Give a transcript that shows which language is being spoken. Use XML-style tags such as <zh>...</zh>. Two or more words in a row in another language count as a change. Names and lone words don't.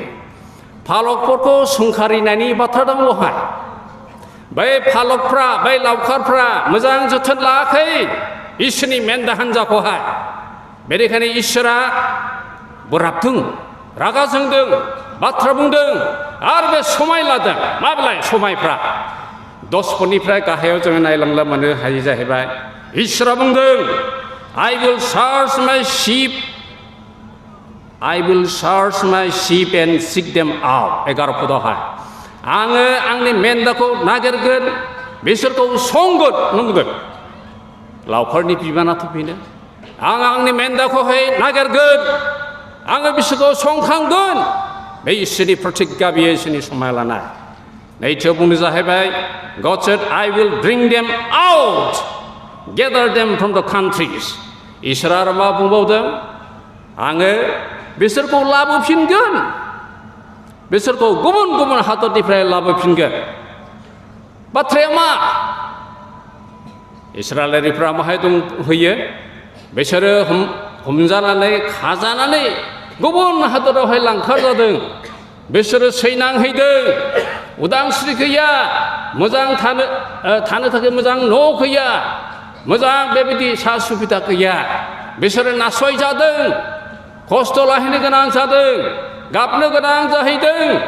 <brx>दे फालकफोरखौ सोंखारिनायनि बाथ्रा दं बेवहाय बै फालकफ्रा बै लावखारफ्रा मोजां जोथोन लायाखै इसोरनि मेन्दा हान्जाखौहाय बेनिखायनो इसोरा बोराबदों रागा जोंदों बाथ्रा बुंदों आरो बे समाय लादों माब्लाय समायफ्रा 10 फुटनिफ्राय गाहायाव जोङो नायलांला मोननो हायो जाहैबाय इसोरा बुंदों</brx> <en>I will search my sheep and seek them out</en> <brx>11 फुटावहाय आङो आंनि मेन्दाखौ नागिरगोन बिसोरखौ संगोन नंगोन लावखारनि बिबानाथ' बेनो आं आंनि मेन्दाखौहाय नागिरगोन आङो बिसोरखौ संखांगोन बे इसोरनि प्रतिज्ञा बियो इसोरनि समाय लानाय नैथियाव बुंनो जाहैबाय</brx> <en>God said I will bring them out gather them from the countries</en> <brx>इसोरा आरो मा बुंबावदों आङो बिसोरखौ लाबोफिनगोन बिसोरखौ गुबुन गुबुन हादरनिफ्राय लाबोफिनगोन बाथ्राया मा इस्राएलारिफ्रा माहाय दंहैयो बिसोरो हमजानानै खाजानानै गुबुन हादरावहाय लांखार जादों बिसोरो सैनांहैदों उदांस्रि गैया मोजां थानो थाखाय मोजां न' गैया मोजां बेबायदि सा सुबिदा गैया बिसोरो नासयजादों खस्थ' लाहैनो गोनां जादों गाबनो गोनां जाहैदों</brx>